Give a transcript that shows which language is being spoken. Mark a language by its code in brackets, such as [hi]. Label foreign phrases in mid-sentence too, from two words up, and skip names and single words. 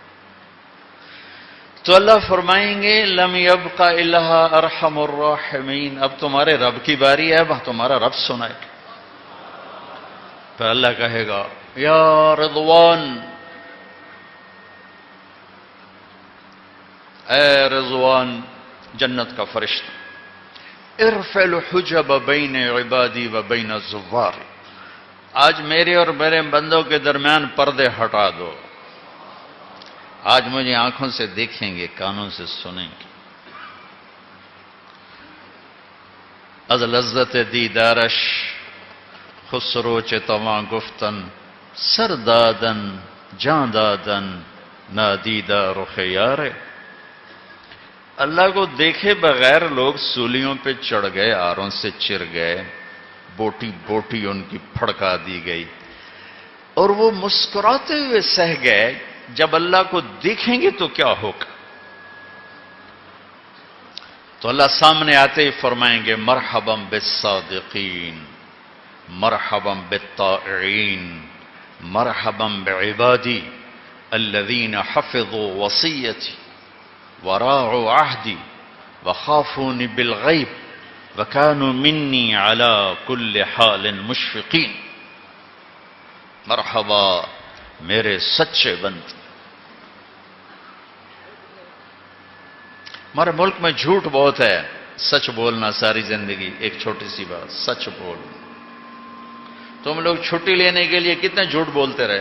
[ur] تو اللہ فرمائیں گے [ar] لم یبق الا ارحم الراحمین [ur] اب تمہارے رب کی باری ہے اب تمہارا رب سنائے پھر اللہ کہے گا [ar] یا رضوان [ur] اے رضوان جنت کا فرشتہ [ar] ارفع الحجب بین عبادی و بین الزوار [ur] آج میرے اور میرے بندوں کے درمیان پردے ہٹا دو آج مجھے آنکھوں سے دیکھیں گے کانوں سے سنیں گے [fa] از لذت دیدارش خسرو چتواں گفتن سر دادن جان دادن نادیدہ رخ یار [ur] اللہ کو دیکھے بغیر لوگ سولیوں پہ چڑھ گئے آروں سے چر گئے بوٹی بوٹی ان کی پھڑکا دی گئی اور وہ مسکراتے ہوئے سہ گئے جب اللہ کو دیکھیں گے تو کیا ہوگا تو اللہ سامنے آتے ہی فرمائیں گے [ar] مرحبا بالصادقین مرحبا بالطائعین مرحبا بعبادی الذین حفظوا وصیتی وراعوا عہدی وخافونی بالغیب وکانوا منی علی کل حال مشفقین [ur] مرحبا میرے سچے بندے ہمارے ملک میں جھوٹ بہت ہے سچ بولنا ساری زندگی ایک چھوٹی سی بات سچ بول تم لوگ چھٹی لینے کے لیے کتنے جھوٹ بولتے رہے؟